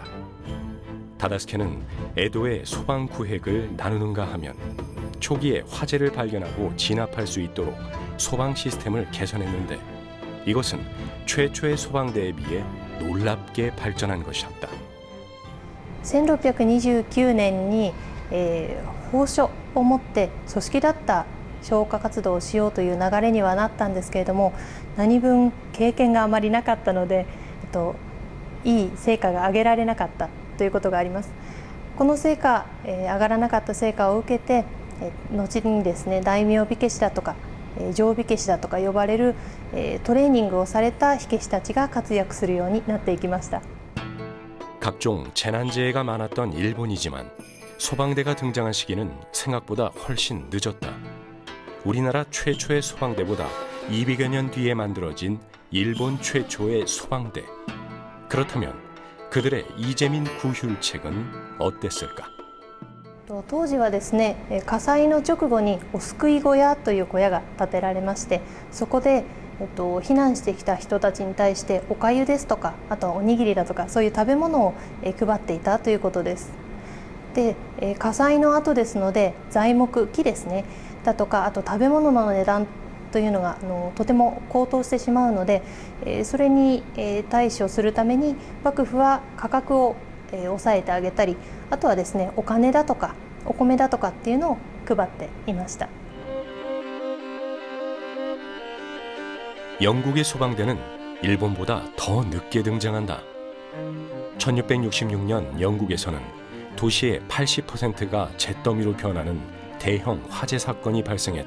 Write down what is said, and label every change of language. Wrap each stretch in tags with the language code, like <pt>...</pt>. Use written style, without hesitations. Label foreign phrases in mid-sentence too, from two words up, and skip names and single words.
<ko>다다스케는 에도의 소방 구획을 나누는가 하면 초기에 화재를 발견하고 진압할 수 있도록 소방 시스템을 개선했는데 이것은 최초의 소방대에 비해 놀랍게 발전한 것이었다.</ko> <ja>1629 年に、法書を持って組織だった消火活動をしようという流れにはなったんですけれども、何分経験があまりなかったので、いい成果が上げられなかったということがあります。この成果、上がらなかった成果を受けて、後にですね、大名火消しだとか定火消しだとか呼ばれる、トレーニングをされた火消したちが活躍するようになっていきました。</ja> <ko>각종 재난재해가 많았던 일본이지만 소방대가 등장한 시기는 생각보다 훨씬 늦었다. 우리나라 최초의 소방대보다 200여 년 뒤에 만들어진 일본 최초의 소방대. 그렇다면 그들의 이재민 구휼책은 어땠을까?</ko> <ja>当時はですね、火災の直後にお救い小屋という小屋が建てられまして、そこで避難してきた人たちに対してお粥ですとか、あとはおにぎりだとかそういう食べ物を配っていたということです。で、火災の後ですので材木、木ですねだとか、あと食べ物の値段というのがとても高騰してしまうので、それに対処するために幕府は価格を抑えてあげたり、あとはですね、お金だとかお米だとかっていうのを配っていました。</ja> <ko>영국의 소방대는 일본보다 더 늦게 등장한다. 1666년 영국에서는 도시의 80%가 잿더미로 변하는 대형 화재 사건이 발생했다.</ko>